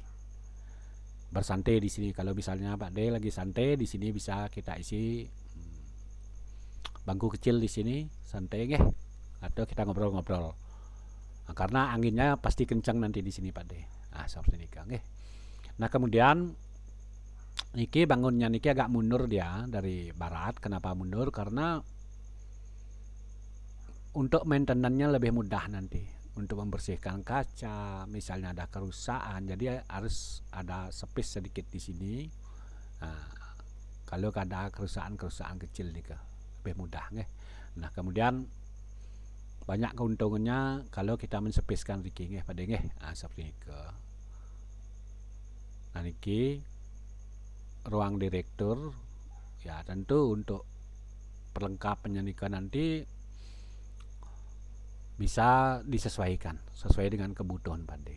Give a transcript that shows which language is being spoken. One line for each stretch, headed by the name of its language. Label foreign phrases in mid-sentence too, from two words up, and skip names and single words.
Indonesian: Bersantai di sini. Kalau misalnya Pak De lagi santai di sini, bisa kita isi bangku kecil di sini, santai, nggih, atau kita ngobrol-ngobrol. Karena anginnya pasti kencang nanti di sini, Pak De. Seperti ini, nggih. Nah, kemudian niki bangunnya niki agak mundur dia dari barat. Kenapa mundur? Karena untuk maintenance-nya lebih mudah nanti. Untuk membersihkan kaca, misalnya ada kerusakan, jadi harus ada space sedikit di sini. Kalau ada kerusakan kecil nih, lebih mudah, nggih. Nah, kemudian banyak keuntungannya kalau kita menspacekan niki, nggih, Pak De, nggih. Seperti itu. Nah, niki ruang direktur ya, tentu untuk perlengkapannya niki nanti bisa disesuaikan sesuai dengan kebutuhan, Pak De.